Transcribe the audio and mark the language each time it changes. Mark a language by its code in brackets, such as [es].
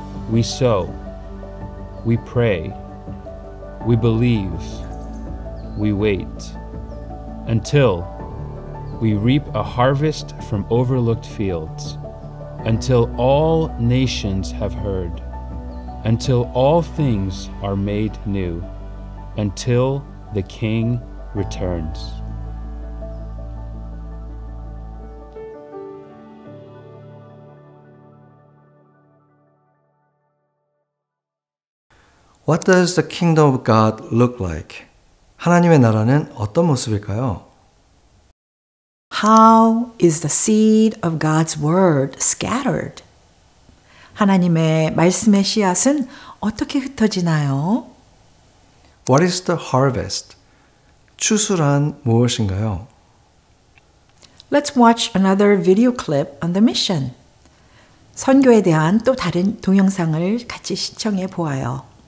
[en] We sow, we pray, we believe, we wait, until we reap a harvest from overlooked fields, until all nations have heard, until all things are made new, until the King returns. What does the kingdom of God look like? [ko] 하나님의 나라는 어떤 모습일까요? [en] How is the seed of God's word scattered? [ko] 하나님의 말씀의 씨앗은 어떻게 흩어지나요? [en] What is the harvest? [ko] 추수란 무엇인가요? [en] Let's watch another video clip on the mission. [ko] 선교에 대한 또 다른 동영상을 같이 시청해 보아요.